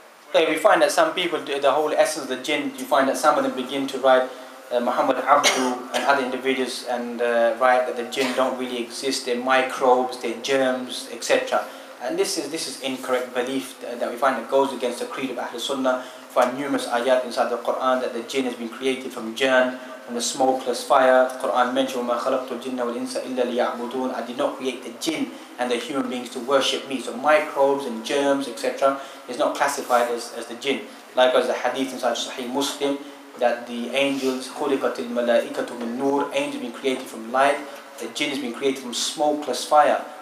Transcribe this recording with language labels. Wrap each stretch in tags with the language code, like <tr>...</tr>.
<en>Okay, we find that some people, the whole essence of the jinn, you find that some of them begin to write Muhammad Abdu and other individuals and write that the jinn don't really exist, they're microbes, they're germs, etc. And this is incorrect belief that we find that goes against the creed of Ahlul Sunnah. We find numerous ayat inside the Quran that the jinn has been created from jinn, from the smokeless fire. The Quran mentions,</en> <ar>وَمَا خَلَقْتُ الْجِنَّ وَالْإِنسَ إِلَّا لِيَعْبُدُونَ.</ar> <en>I did not create the jinn and the human beings to worship me. So microbes and germs, etc. is not classified as the jinn. Likewise, the hadith inside Sahih Muslim that the angels,</en> <ar>خُلِقَتِ الْمَلَائِكَةُ مِن نُور,</ar> <en>angels have been created from light, the jinn has been created from smokeless fire.</en>